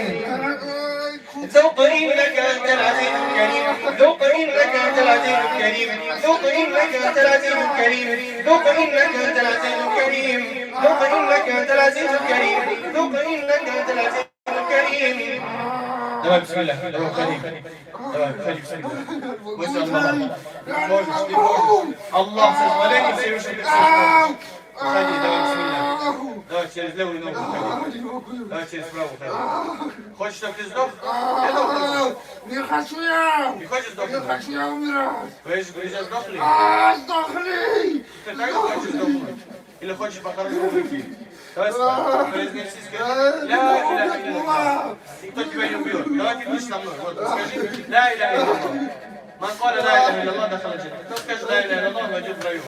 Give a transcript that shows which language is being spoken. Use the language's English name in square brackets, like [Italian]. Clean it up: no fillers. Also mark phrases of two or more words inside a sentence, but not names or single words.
[Arabic] ذوق إنك أنت العزيز الكريم ذوق إنك أنت العزيز الكريم ذوق إنك أنت العزيز الكريم ذوق إنك أنت العزيز الكريم ذوق إنك أنت العزيز الكريم ذوق إنك أنت العزيز الكريم. [Russian] давай, бисмилля, давай, ходи. Давай, ходи, бисмилля. Мысли Аллаха. Ты можешь, ты можешь. Аллах созволяет Всевышний. Ходи, давай, бисмилля. Давай через левую ногу ходи. Давай через правую ходи. Хочешь, чтобы ты сдох? Я сдохну. Не хочу я. Не хочешь Не сдохнуть? хочу я умирать. Твои же друзья сдохли? Сдохни. Ты так хочешь сдохнуть? Или хочешь по-хорошему выйти? Давай произнеси, скажи. [Arabic] لا إله إلا الله. [Russian] Никто тебя не убьет. Давай ты будешь со мной. Вот, скажи. [Arabic] لا إله إلا الله. من قال لا إله إلا الله دخل الجنة. [Russian] Кто скажет [Arabic] لا إله إلا الله, [Russian] войдет в раю.